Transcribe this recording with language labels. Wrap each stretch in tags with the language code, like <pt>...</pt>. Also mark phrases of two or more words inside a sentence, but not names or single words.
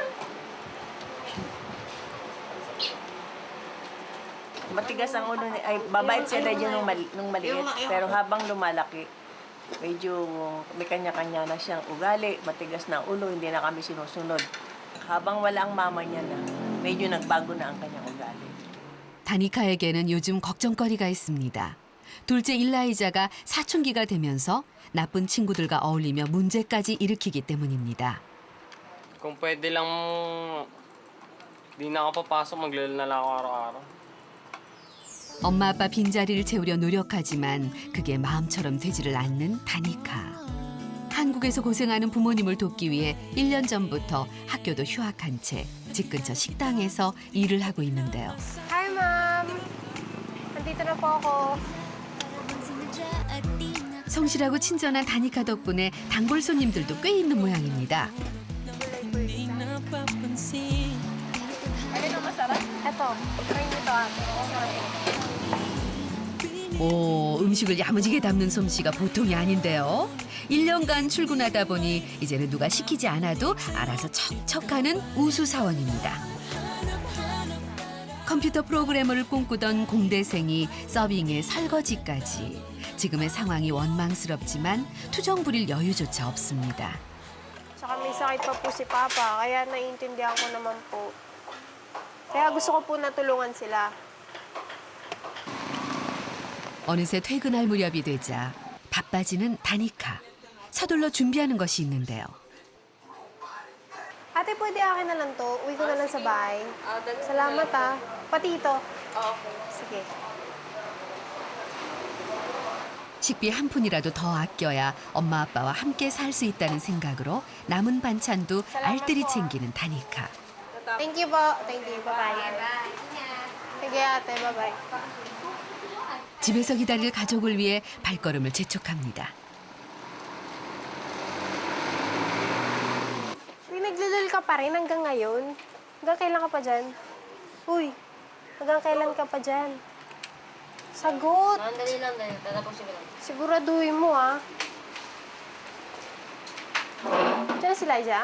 <tl>Matigas ang ulo ni... Ay, babait siya na dyan nung maliit. Pero habang lumalaki, medyo may kanya-kanya na siyang ugali. Matigas na ang ulo, hindi na kami sinusunod. Habang wala ang mama niya na, medyo nagbago na ang kanyang ugali.</tl> <ko>다니카에게는 요즘 걱정거리가 있습니다. 둘째 일라이자가 사춘기가 되면서 나쁜 친구들과 어울리며 문제까지 일으키기 때문입니다.</ko> <tl>Kung pwede lang di na ako papasok, maglalo na lang ako araw-araw.</tl> <ko>엄마 아빠 빈자리를 채우려 노력하지만 그게 마음처럼 되지를 않는 다니카. 한국에서 고생하는 부모님을 돕기 위해 1년 전부터 학교도 휴학한 채 집 근처 식당에서 일을 하고 있는데요.</ko> <en>Hi, ma'am.</en> <tl>Nandito na po ako.</tl> <ko>성실하고 친절한 다니카 덕분에 단골 손님들도 꽤 있는 모양입니다.</ko> <tl>Ano na masarap? Eto, try nito ate.</tl> <ko>오, 음식을 야무지게 담는 솜씨가 보통이 아닌데요. 1년간 출근하다 보니 이제는 누가 시키지 않아도 알아서 척척하는 우수 사원입니다. 컴퓨터 프로그래머를 꿈꾸던 공대생이 서빙에 설거지까지. 지금의 상황이 원망스럽지만 투정 부릴 여유조차 없습니다.</ko> <tl>Tsaka may sakit pa po si Papa, kaya naiintindihan ko naman po. Kaya gusto ko po natulungan sila.</tl> <ko>어느새 퇴근할 무렵이 되자 바빠지는 다니카. 서둘러 준비하는 것이 있는데요.</ko> <tl>Ate, pwede akin na lang to. Uwi ko na lang sa bahay. Salamat ah. Pati ito. Sige.</tl> <ko>식비 한 푼이라도 더 아껴야 엄마 아빠와 함께 살 수 있다는 생각으로 남은 반찬도 알뜰히 챙기는 다니카.</ko> <en>Thank you po. Thank you.</en> <tl>Bye-bye. Sige ate, bye-bye.</tl> <ko>집에서 기다릴 가족을 위해 발걸음을 재촉합니다.</ko> <tl>Uy, naglulul ka pa rin hanggang ngayon. Hanggang kailan ka pa dyan? Uy, hanggang kailan ka pa dyan? Sagot! Dali lang, tatapusin ko lang. Siguraduhin mo, ah. Diyan si Lydia?</tl>